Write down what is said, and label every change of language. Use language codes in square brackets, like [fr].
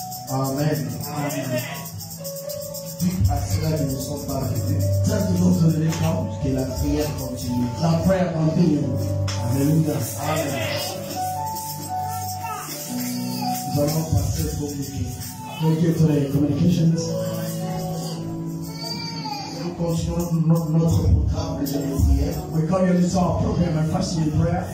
[fr] Amen. À cela que nous sommes pas arrêtés. Que la prière continue. La prière continue. Alléluia. Amen. Nous allons passer au communiqué. [en] We'll get to the communications. [fr] Nous continuons notre programme de prière. [en] We continue this our program and fasting and prayer.